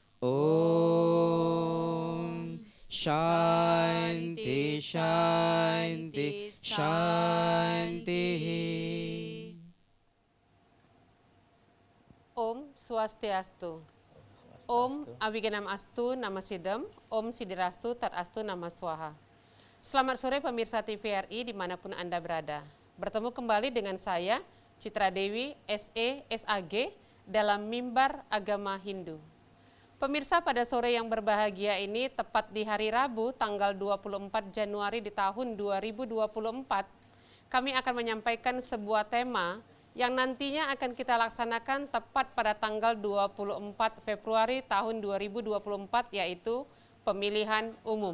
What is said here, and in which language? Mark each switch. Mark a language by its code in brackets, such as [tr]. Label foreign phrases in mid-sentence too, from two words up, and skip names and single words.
[sa] ओम शांति शांति शांति. ॐ स्वस्त्यस्तु. ॐ अविघ्नमस्तु नमः सिद्धम्, ॐ सिद्धिरस्तु तथास्तु नमः स्वाहा. [id] Selamat sore pemirsa TVRI dimanapun Anda berada. Bertemu kembali dengan saya, Citra Dewi, SE, SAG, dalam Mimbar Agama Hindu. Pemirsa, pada sore yang berbahagia ini, tepat di hari Rabu, tanggal 24 Januari di tahun 2024, kami akan menyampaikan sebuah tema yang nantinya akan kita laksanakan tepat pada tanggal 24 Februari tahun 2024, yaitu pemilihan umum.